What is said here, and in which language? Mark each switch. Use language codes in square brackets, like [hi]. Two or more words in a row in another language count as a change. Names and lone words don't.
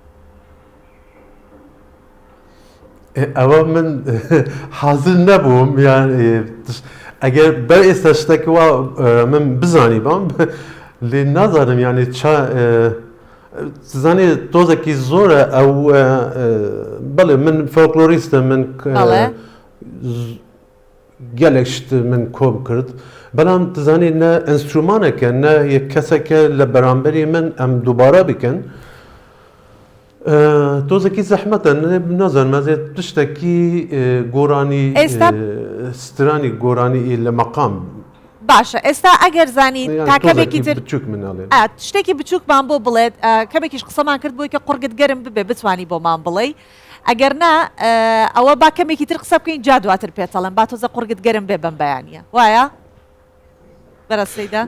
[ckb] ئەوە من حاضر نەبووم یان ئەگەر بەر ئێستا شتێک وا من بزانی بام لێ نازانم یانی زانێ تۆزێکی زۆرە ئەو بەڵێ من فۆلکلۆریستە من [ku] gelek şt min kom kirt belam dizanî ne enstrûmaneke ne yek keseke li beramberî min em dubara bikin tozekî zehmet e nazanim ez ê tiştekî goranî stranî goranî li meqam [ckb] باشە ئێستا ئەگەر زانی تا کەمێکی تر شتێکی بچووکمان بۆ بڵێت کەمێکیش قسەمان کرد بۆی کە قورگت گەرم ببێ بتوانی بۆمان بڵێ ئەگەر نا ئەوە با کەمێکی تر قسە بکەین جا دواتر پێتەڵم با تۆزە قورگت گەرم بێ بەم بەیانیە وایە بەرەسەیدا